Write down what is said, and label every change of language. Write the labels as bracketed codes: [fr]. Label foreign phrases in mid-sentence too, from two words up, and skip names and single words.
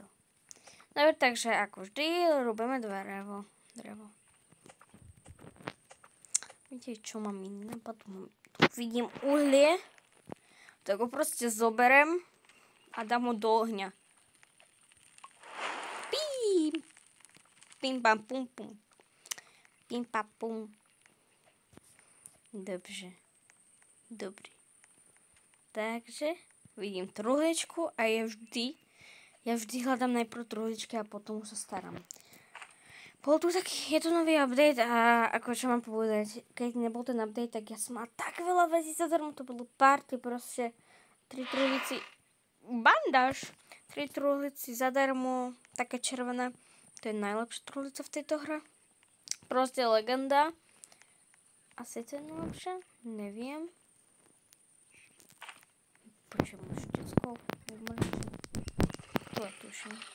[sk] Dobre, takže ako vždy robíme drevo. Vidíte, čo mám iné? Potom tu vidím uhlie. Tak ho proste zoberem a dám ho do ohňa. Pim pam pum pum. Pim pam pum. Dobrý. Takže vidím truhličku a ja vždy hľadám najprv truhličky a potom sa starám. Je to nový update a ako čo mám povedať, keď nebol ten update, tak ja som mal tak veľa vecí zadarmo, to bolo party, proste 3 truhlici, bandáž, 3 truhlici zadarmo, taká červená, to je najlepšia truhlica v tejto hre, proste legenda, asi to je najlepšia, neviem, počujem už detsko, to je tuším.